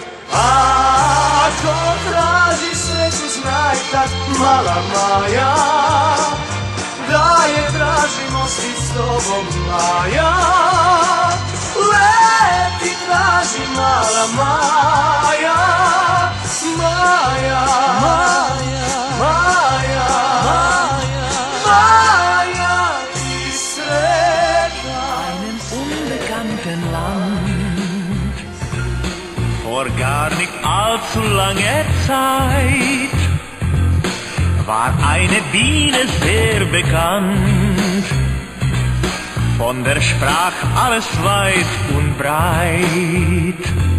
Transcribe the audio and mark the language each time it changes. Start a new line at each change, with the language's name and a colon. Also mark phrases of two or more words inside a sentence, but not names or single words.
Croatian: Ako tražiš sreću znaj tak mala Maja, da je tražimo svi s tobom Maja. Leti traži mala Maja, Maja, Maja, Maja, Maja i sretna.
German: Einem unbekannten Land, vor gar nicht allzu langer Zeit, war eine Biene sehr bekannt. Von der sprach alles weit und breit.